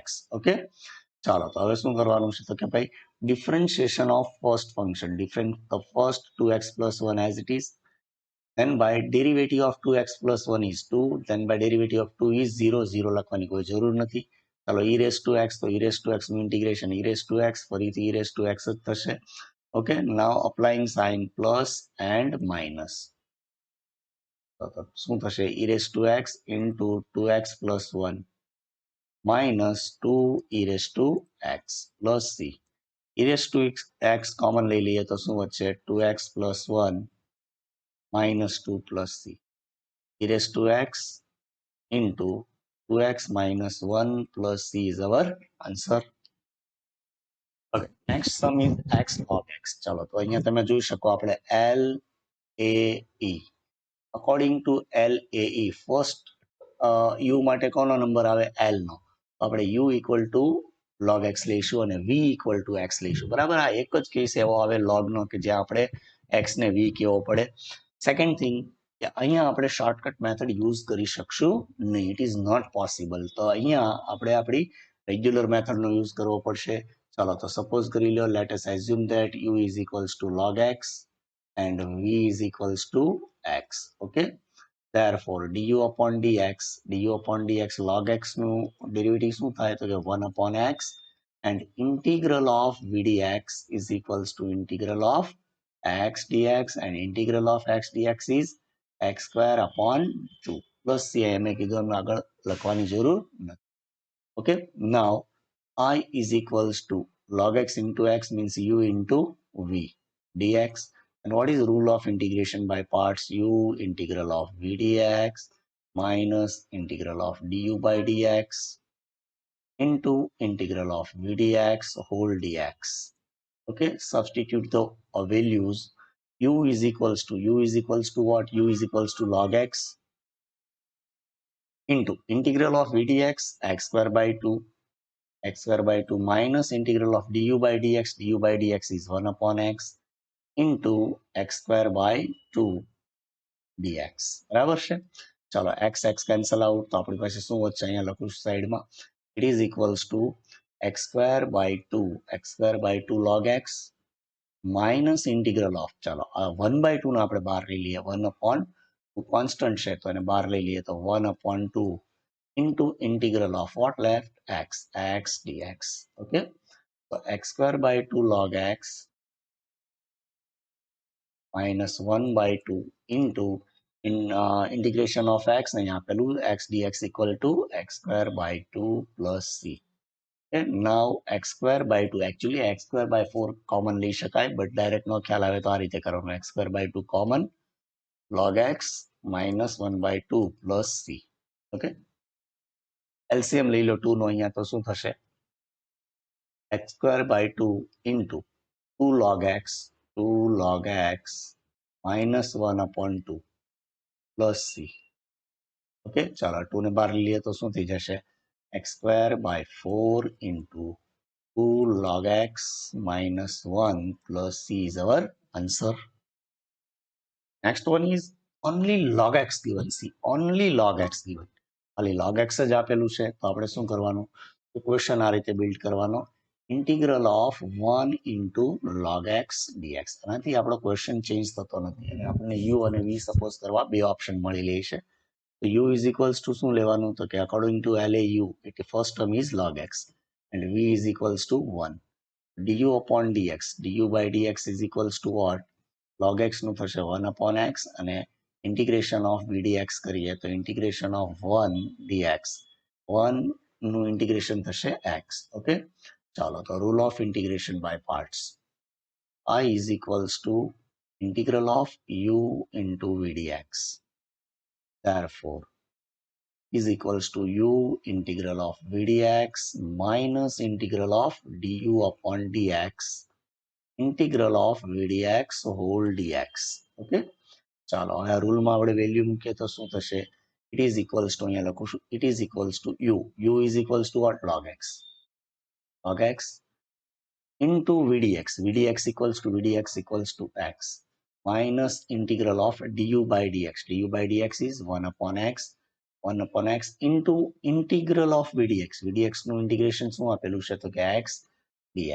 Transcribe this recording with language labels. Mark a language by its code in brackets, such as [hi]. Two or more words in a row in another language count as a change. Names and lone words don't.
[en] Okay, [gu] ચાલો તો હવે શું કરવાનું છે તો કે ભાઈ [en] differentiation of first function, different the first 2x plus 1 as it is, then by derivative of 2x plus 1 is 2, then by derivative of 2 is 0. [gu] 0 લખવાની કોઈ જરૂર નથી. ચાલો [en] e raised to x, [gu] તો [en] e raised to x [gu] નું ઇન્ટિગ્રેશન [en] e raised to x [gu] ફરીથી [en] e raised to x [gu] જ થશે. [en] ઓકે, now applying sign plus and minus. [gu] તો શું થશે, [en] e raised to x into 2x plus 1 minus 2 e raised to x plus c. e raised to x [gu] કોમન લઈ લઈએ તો શું વધશે, [en] 2x plus 1 minus 2 plus c. e raised to x into 2x minus 1 plus c is our answer. next sum is x log x. [gu] ચાલો તો અહીંયા તમે જોઈ શકો આપણે LAE [en] according to LAE first u [gu] માટે કોનો નંબર આવે l નો, તો આપણે [en] u equal to log x [gu] લઈશું અને [en] v equal to x [gu] લઈશું. બરાબર, આ એક જ કેસ એવો આવે log નો કે જ્યાં આપણે x ને v કહેવો પડે. [en] second thing [gu] કે અહીંયા આપણે [en] shortcut method use [gu] કરી શકશું નહીં, [en] it is not possible. [gu] તો અહીંયા આપણે આપણી રેગ્યુલર મેથડનો યુઝ કરવો પડશે. ચાલો તો સપોઝ કરી લો, [en] let us assume that u is equals to log x and v is equals to x. Okay, therefore du upon dx log x [gu] નું ડેરિવેટિવ શું થાય તો કે [en] 1 upon x and integral of v dx is equals to integral of x dx and integral of x dx is x square upon 2 plus c. [gu] મેં કીધું એમ આગળ લખવાની જરૂર નથી. [en] Okay, now I is equals to log x into x means u into v dx. And what is the rule of integration by parts? U integral of v dx minus integral of du by dx into integral of v dx whole dx. Okay, substitute the values. U is equals to what? U is equals to log x into integral of v dx x square by 2 minus integral of du by dx is 1 upon x into x square by 2 dx. [gu] બરાબર છે. ચાલો [en] x cancel out, [gu] તો આપણી પાસે શું વધશે અહીંયા લખું સાઈડમાં, [en] it is equals to x square by 2 log x minus integral of, [gu] ચાલો આ 1 by 2 ને આપણે બહાર લઈ લઈએ, [en] 1 upon 2 constant [gu] છે તો એને બહાર લઈ લઈએ તો [en] 1 upon 2 into integral of what left? x dx. Okay, so x square by 2 log x minus 1 by 2 into integration of x [gu] અહીંયા આપેલું [en] x dx equal to x square by 2 plus c. Okay, now x square by 2, actually x square by 4 common [gu] લઈ શકાય, [en] but direct [gu] નો ખ્યાલ આવે તો આ રીતે કરવાનું, [en] x square by 2 common log x minus 1 by 2 plus c. [gu] Okay, LCM લઈ લો 2 નો અહીંયા તો શું થશે, [en] x square by 2 into 2 log x minus 1 upon 2 plus c. [gu] Okay, ચાલો 2 ને બહાર લઈએ તો શું થઈ જશે, [en] x square by 4 into 2 log x minus 1 plus c is our answer. Next one is only log x given. See, only log x given, [gu] ખાલી log x જ આપેલું છે તો આપણે શું કરવાનું, તો ક્વેશ્ચન આ રીતે બિલ્ડ કરવાનો, [en] integral of 1 into log x dx. [gu] આનાથી આપણો ક્વેશ્ચન ચેન્જ થતો નથી અને આપણને u અને v સપોઝ કરવા બે ઓપ્શન મળી લે છે. [en] તો u is equals to [gu] શું લેવાનું તો કે [en] according to LAU it first term is log x and v is equals to 1. du upon dx, du by dx is equals to what? [gu] log x નું થશે [en] 1 upon x [gu] અને [en] integration of v dx [gu] કરીએ તો [en] integration of 1 dx, [gu] 1 નું integration થશે x. [en] Okay, [gu] ચાલો તો [en] rule of integration by parts. I is equals to integral of u into v dx. Therefore, is equals to u integral of v dx minus integral of du upon dx integral of v dx whole dx. [gu] Okay, ચાલો હવે રૂલમાં આપણે વેલ્યુ મૂકીએ તો શું થશે, [en] it is equals to [gu] અહીંયા લખું છું, [en] it is equals to u is equals to what? log x into v dx equals to x minus integral of du by dx is 1 upon x into integral of v dx નું integration [gu] શું આપેલું છે તો કે [en] x dx.